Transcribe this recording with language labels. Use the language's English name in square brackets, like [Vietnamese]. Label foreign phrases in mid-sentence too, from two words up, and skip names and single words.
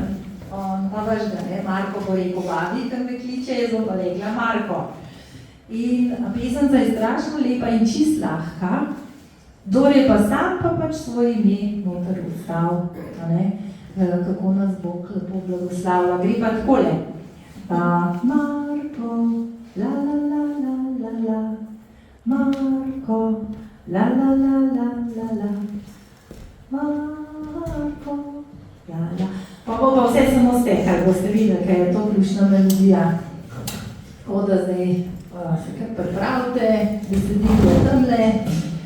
[Slovenian] On pa veš, da ne, Marko bo rekel, babi, ker me kliče, jaz bom pa rekla Marko. In pesemca je strašno lepa in čist lahka, kdor je pa sam pa pač svoj ime noter ustal, kako nas Bog lepo blagoslavlja. Gre pa takole. Marko, la la la la la la, Marko, la la la la la la, Marko, la la. Pa bo pa vse samo stekali, boste videli, ker je to ključna melodija. Tako da zdaj se kar pripravite, besedilo je tamle.